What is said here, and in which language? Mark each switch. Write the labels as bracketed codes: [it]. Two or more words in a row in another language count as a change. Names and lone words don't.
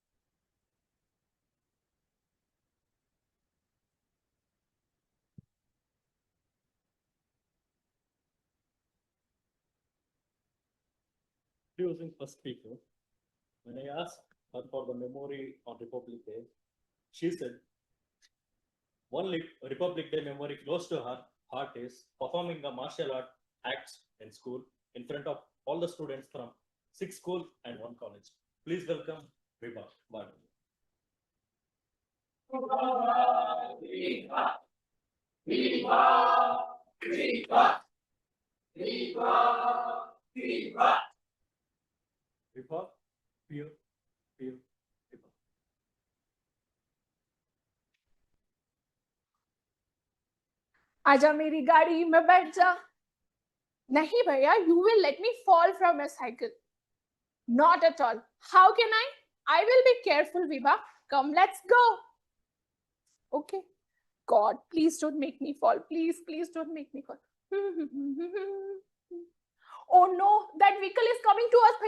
[en] Introducing first speaker, when I asked her for the memory on Republic Day, she said, one Republic Day memory close to her heart is performing a martial art acts in school in front of all the students from 6 schools and 1 college. Please welcome Vibha Badu. Viva, viva, viva, viva, viva. Vibha, pure, Vibha. [hi] आजा मेरी गाड़ी में बैठ जा. नहीं भैया, [en] you will let me fall from a cycle. Not at all. How can I? I will be careful, Vibha. Come, let's go. Okay. God, please don't make me fall. Please, please don't make me fall. Oh no, that vehicle is coming to us.